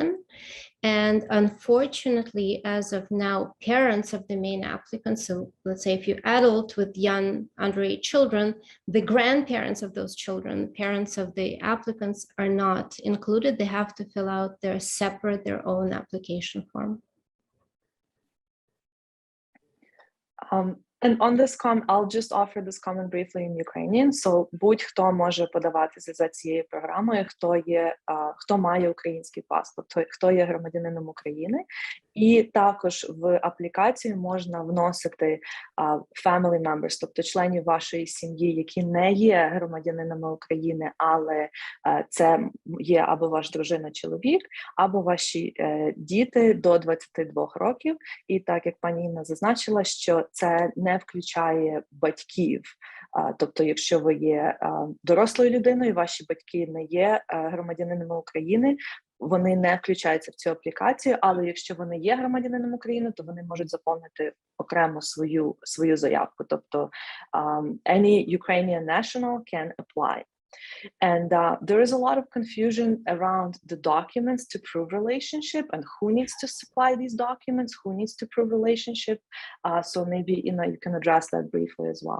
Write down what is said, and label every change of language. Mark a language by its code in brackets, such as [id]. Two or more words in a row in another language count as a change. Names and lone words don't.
[en] And unfortunately, as of now, parents of the main applicants, so let's say if you're adult with young underage children, the grandparents of those children, the parents of the applicants are not included. They have to fill out their own application form. And on this I'll just offer this comment briefly in Ukrainian. [uk] So будь-хто може подаватися за цією програмою, хто має український паспорт, хто є громадянином України. І також в аплікацію можна вносити [en] family members, [uk] тобто членів вашої сім'ї, які не є громадянинами України, але це є або ваш дружина-чоловік, або ваші діти до 22 років. І так, як пані Інна зазначила, що це не включає батьків. Тобто, якщо ви є дорослою людиною, ваші батьки не є громадянинами України, вони не включаються в цю аплікацію, але якщо вони є громадянином України, то вони можуть заповнити окремо свою заявку. Тобто, [en] any Ukrainian national can apply. And there is a lot of confusion around the documents to prove relationship and who needs to supply these documents, who needs to prove relationship. So maybe, Inna, you can address that briefly as well.